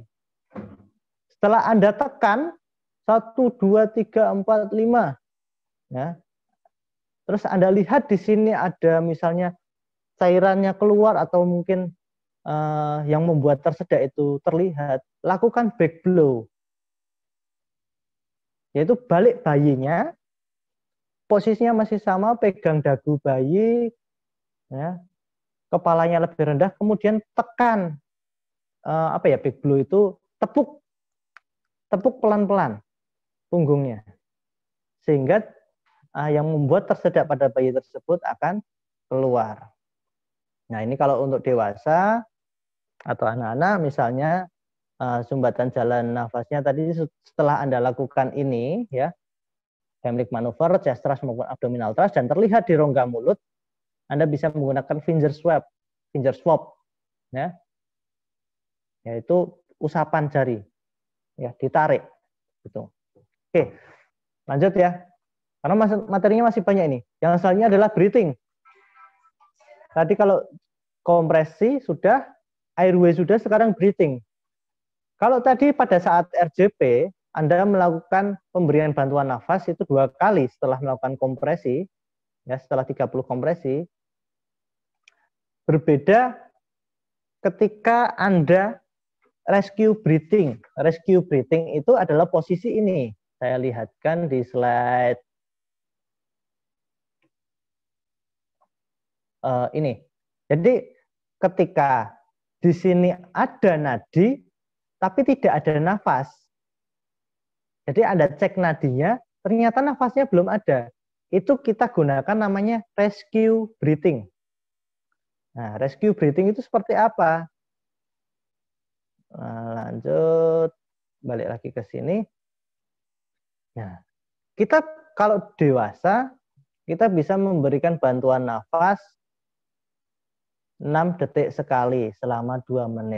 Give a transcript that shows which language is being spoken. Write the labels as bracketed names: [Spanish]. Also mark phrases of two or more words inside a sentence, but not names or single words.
[Indonesian] Setelah Anda tekan 1, 2, 3, 4, 5, ya. Terus Anda lihat di sini ada misalnya cairannya keluar atau mungkin yang membuat tersedak itu terlihat, lakukan [English] back blow. [Indonesian] Yaitu balik bayinya, posisinya masih sama, pegang dagu bayi, ya, kepalanya lebih rendah, kemudian tekan [English] back blow [Indonesian] itu tepuk pelan-pelan punggungnya, sehingga yang membuat tersedak pada bayi tersebut akan keluar. Nah, ini kalau untuk dewasa atau anak-anak misalnya sumbatan jalan nafasnya tadi setelah Anda lakukan ini ya, [English] Heimlich maneuver, chest thrust [Indonesian] maupun [English] abdominal thrust [Indonesian] dan terlihat di rongga mulut, Anda bisa menggunakan [English] finger swab [Indonesian] ya. Yaitu usapan jari. Ya, ditarik gitu. Oke. Lanjut ya. Karena materinya masih banyak ini. Yang selanjutnya adalah breathing. Tadi kalau kompresi sudah, airway sudah, sekarang breathing. Kalau tadi pada saat RJP, Anda melakukan pemberian bantuan nafas itu 2 kali setelah melakukan kompresi, ya setelah 30 kompresi. Berbeda ketika Anda [English] rescue breathing. Rescue breathing [Indonesian] itu adalah posisi ini. Saya lihatkan di slide ini. Jadi ketika di sini ada nadi, tapi tidak ada nafas. Jadi Anda cek nadinya, ternyata nafasnya belum ada. Itu kita gunakan namanya [English] rescue breathing. [Indonesian] Nah, [English] rescue breathing [Indonesian] itu seperti apa? Nah, lanjut, balik lagi ke sini. Nah, kita kalau dewasa, kita bisa memberikan bantuan nafas 6 detik sekali selama 2 menit.